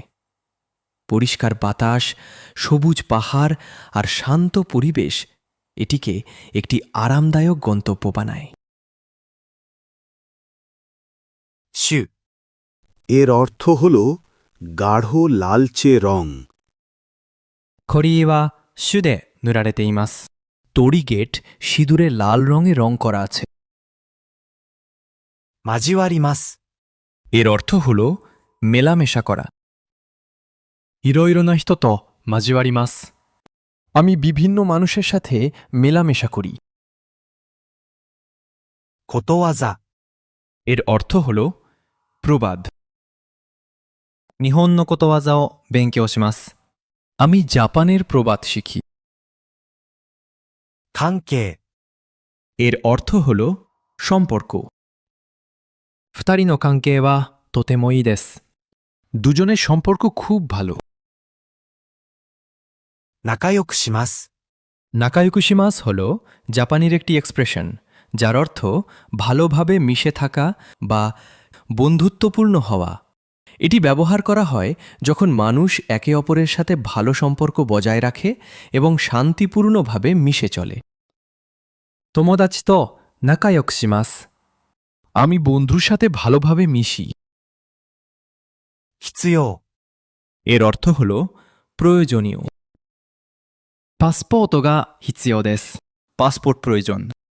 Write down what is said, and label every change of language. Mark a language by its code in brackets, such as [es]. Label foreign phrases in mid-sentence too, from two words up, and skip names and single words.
[bn] পরিষ্কার বাতাস, সবুজ পাহাড় আর শান্ত পরিবেশ এটিকে একটি আরামদায়ক গন্তব্য বানায়। [ja] 種、 [bn] এর অর্থ হল গাঢ় লালচে রং। [ja] コリーは種で塗られています。 [bn] তড়িগেট সিঁদুরে লাল রঙে রং করা আছে। [ja] 交わります。 [bn] এর অর্থ হল মেলামেশা করা। [ja] いろいろな人と交わります。 [bn] আমি বিভিন্ন মানুষের সাথে মেলামেশা করি। [ja] ことわざ、 [bn] এর অর্থ হল প্রবাদ। [ja] 日本のことわざを勉強します。 [bn] আমি জাপানের প্রবাদ শিখি। [ja] 関係、 [bn] এর অর্থ হল সম্পর্ক। [ja] 二人の関係はとてもいいです。 [bn] দুজনের সম্পর্ক খুব ভালো। [ja] 仲良くします。 [bn] নাকায়ুকুশিমাস হল জাপানির একটি এক্সপ্রেশন যার অর্থ ভালোভাবে মিশে থাকা বা বন্ধুত্বপূর্ণ হওয়া। এটি ব্যবহার করা হয় যখন মানুষ একে অপরের সাথে ভালো সম্পর্ক বজায় রাখে এবং শান্তিপূর্ণভাবে মিশে চলে। [ja] 友達と仲良くします。 [bn] আমি বন্ধুর সাথে ভালোভাবে মিশি। [ja] 必要、 [bn] এর অর্থ হল প্রয়োজনীয়। [ja] パスポートが必要です。 [bn] পাসপোর্ট প্রয়োজন।